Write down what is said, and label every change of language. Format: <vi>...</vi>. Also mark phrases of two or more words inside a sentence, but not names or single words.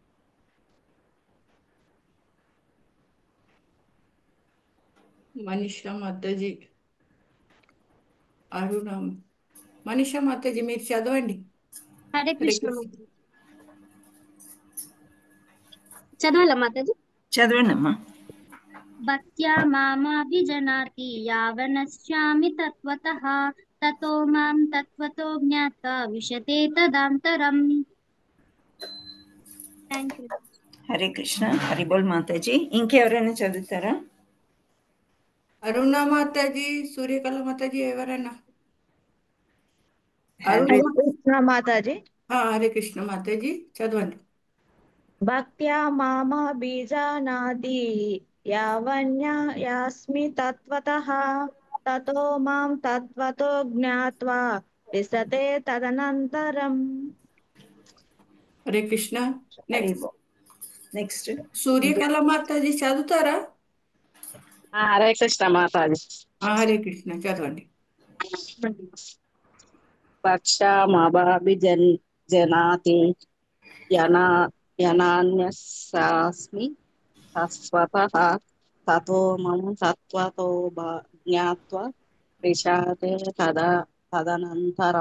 <te>మనీషా మాతాజీ, అరుణ, మనీషా మాతాజీ మీరు చదవండి.</te> <sa>हरे कृष्ण.</sa> <te>చదవాలా మాతాజీ? చదవండి అమ్మా.</te> <sa>भक्त्या मामाभिजनाति यावनश्यामि तत्वतः ततो मां तत्वतो ज्ञात्वा विशते तदांतरम्.</sa> <en>Thank you.</en> <sa>हरे कृष्ण.</sa> <te>హరిబోల్ మాతాజీ. ఇంకెవరైనా చదువుతారా? అరుణ మాతాజీ, సూర్యకళ మాతాజీ ఎవరైనా? హ్యాండ్ అరుణ రైజ్. కృష్ణ మాతాజీ.</te> <sa>हरे कृष्ण</sa> <te>మాతాజీ చదవండి.</te> <sa>भक्त्या मामभिजानाति यावन्यास्मि तत्वतः ततो मां तत्वतो ज्ञात्वा विशते तदनन्तरम्. हरे कृष्ण. నెక్స్ట్</sa> <te>హరిబోల్. నెక్స్ట్ సూర్యకళ మాతాజీ చదువుతారా?</te> <sa>हरे कृष्ण మాతాజీ. हरे कृष्ण చదవండి. पक्षामभिजनाति यनान्यस्मि तस्वतः ततो मं तत्वतो ज्ञात्वा विशते तदनन्तरम्.</sa>